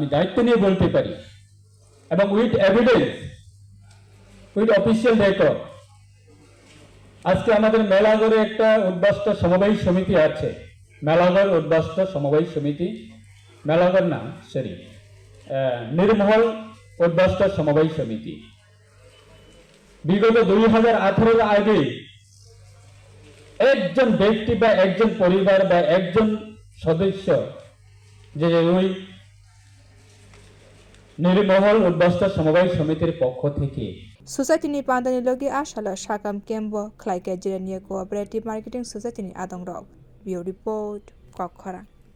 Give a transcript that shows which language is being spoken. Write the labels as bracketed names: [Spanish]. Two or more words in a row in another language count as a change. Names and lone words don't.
[Bangla] দায়িত্ব নিয়ে বলতে পারি এবং [English] with evidence with official record [Bangla] আজকে আমাদের মেলাগড়ে একটা উদ্বাস্ত সমবায় সমিতি আছে মেলাগড় উদ্বাস্ত সমবায় সমিতি মেলাগড় না সরি নির্মহল উদ্বাস্ত সমবায় সমিতি বিগত 2018 আগে একজন ব্যক্তি বা একজন পরিবার বা একজন সদস্য যে ওই নির্মহল উদ্বাস্ত সমবায় সমিতির পক্ষ থেকে [Kok Borok] Society ni pandani logi asala shakam kembo khlaike Jirania [English] cooperative marketing society [Kok Borok] ni adongrok. Bio report Sukla Charan